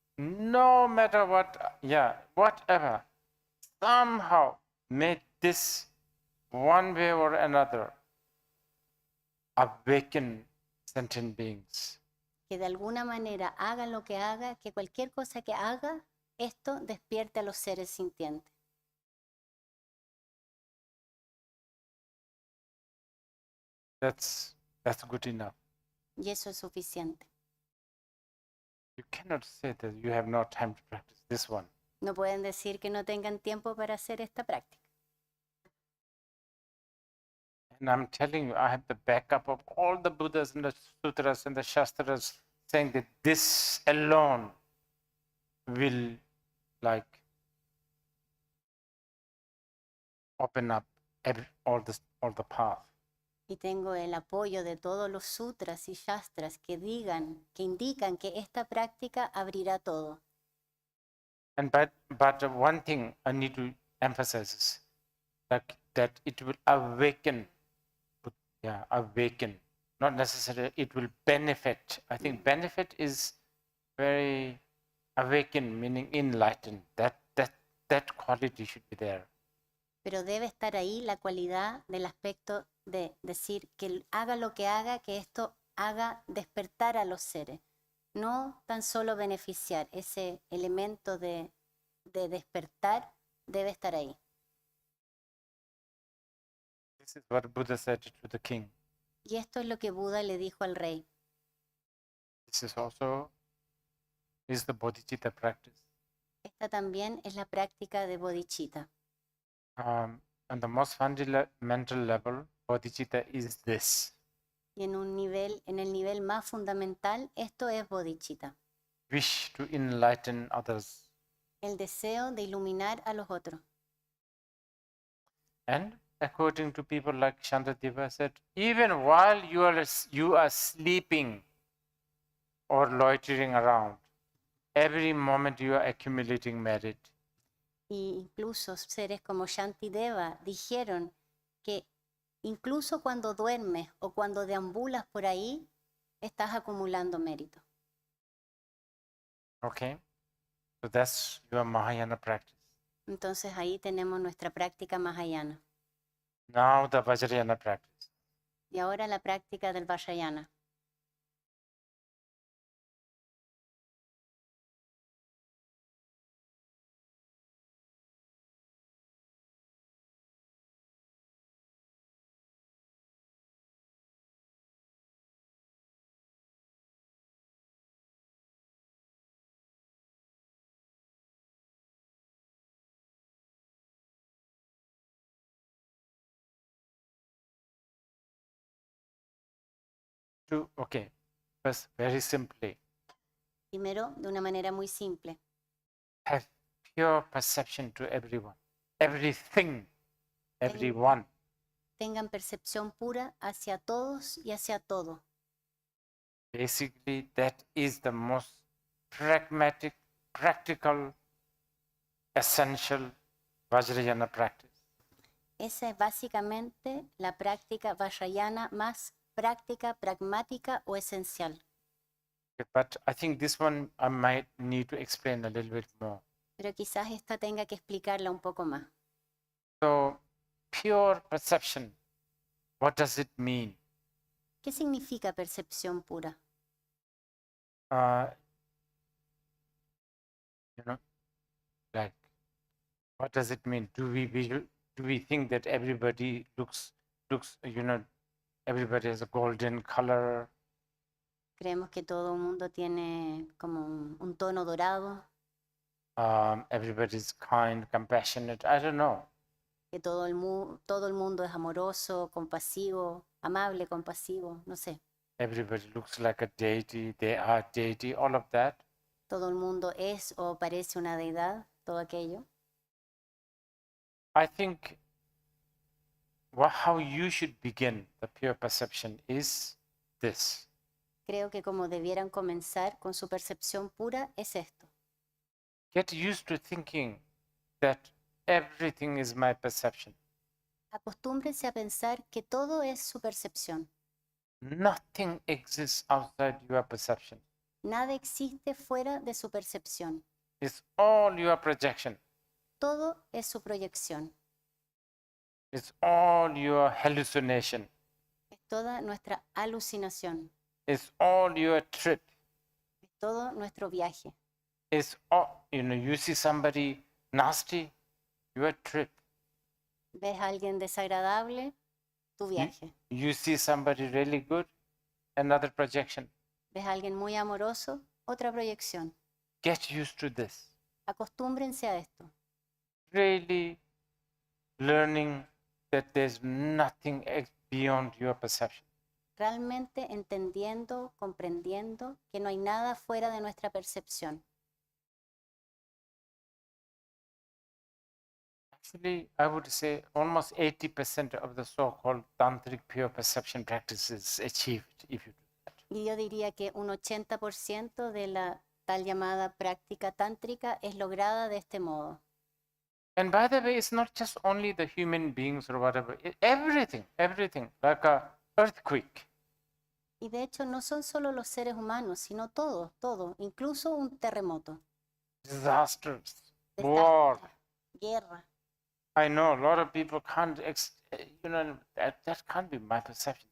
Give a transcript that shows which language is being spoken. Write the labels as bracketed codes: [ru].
[en] no matter what, whatever, somehow made this one way or another awaken sentient beings. [es] que de alguna manera haga lo que haga, que cualquier cosa que haga, esto despierte a los seres sintientes. [en] That's good enough. [es] Y eso es suficiente. [en] You cannot say that you have no time to practice this one. [es] No pueden decir que no tengan tiempo para hacer esta práctica. [en] And I'm telling you, I have the backup of all the Buddhas and the Sutras and the Shastras saying that this alone will like open up all the path. [es] Y tengo el apoyo de todos los sutras y shastras que indican que esta práctica abrirá todo. [en] And but one thing I need to emphasize is that it will awaken, awaken. Not necessarily it will benefit. I think benefit is very awaken, meaning enlightened. That quality should be there. [es] Pero debe estar ahí la cualidad del aspecto de decir que haga lo que haga, que esto haga despertar a los seres. No tan solo beneficiar, ese elemento de despertar debe estar ahí. [en] This is what Buddha said to the king. [es] Y esto es lo que Buda le dijo al rey. [en] This is also the Bodhichitta practice. [es] Esta también es la práctica de Bodhichitta. [en] On the most fundamental level, Bodhichitta is this. [es] Y en el nivel más fundamental, esto es Bodhichitta. [en] Wish to enlighten others. [es] El deseo de iluminar a los otros. [en] And according to people like Shantadeva said, even while you are sleeping or loitering around, every moment you are accumulating merit. [es] Y incluso seres como Shantideva dijeron que incluso cuando duermes o cuando deambulas por ahí, estás acumulando mérito. [en] Okay, so that's your Mahayana practice. [es] Entonces ahí tenemos nuestra práctica mahayana. [en] Now the Vajrayana practice. [es] Y ahora la práctica del Vajrayana. [en] okay, first very simply, [es] Primero, de una manera muy simple, [en] have pure perception to everyone, everything, everyone. [es] tengan percepción pura hacia todos y hacia todo. [en] Basically, that is the most pragmatic, practical, essential Vajrayana practice. [es] Esa es básicamente la práctica vajrayana más práctica, pragmática o esencial. [en] But I think this one I might need to explain a little bit more. [es] Pero quizás esta tenga que explicarla un poco más. [en] So, pure perception, what does it mean? [es] ¿Qué significa percepción pura? [en] You know, like, what does it mean? Do we think that everybody looks, you know, everybody has a golden color? [es] Creemos que todo el mundo tiene como un tono dorado, [en] Everybody's kind, compassionate. I don't know. [es] que todo el mundo es amoroso, compasivo, amable, compasivo, no sé. [en] Everybody looks like a deity. They are deity. All of that. [es] Todo el mundo es o parece una deidad, todo aquello. [en] I think how you should begin the pure perception is this. [es] Creo que como debieran comenzar con su percepción pura es esto. [en] Get used to thinking that everything is my perception. [es] Acostúmbrense a pensar que todo es su percepción. [en] Nothing exists outside your perception. [es] Nada existe fuera de su percepción. [en] It's all your projection. [es] Todo es su proyección. [en] It's all your hallucination. [es] Es toda nuestra alucinación. [en] It's all your trip. [es] Es todo nuestro viaje. [en] It's all, you see somebody nasty, your trip. [es] ¿Ves a alguien desagradable? Tu viaje. [en] You see somebody really good, another projection. [es] ¿Ves a alguien muy amoroso? Otra proyección. [en] Get used to this. [es] Acostúmbrense a esto. [en] Really learning that there's nothing beyond your perception. [es] Realmente entendiendo, comprendiendo que no hay nada fuera de nuestra percepción. [en] Actually, I would say almost 80% of the so-called tantric pure perception practice is achieved if you do that. [es] Y yo diría que un 80% de la tal llamada práctica tántrica es lograda de este modo. [en] And by the way, it's not just only the human beings or whatever, everything, like a earthquake. [es] Y de hecho no son solo los seres humanos, sino todo, incluso un terremoto, Disasters, desastre, war. guerra. [en] I know a lot of people can't, that can't be my perception.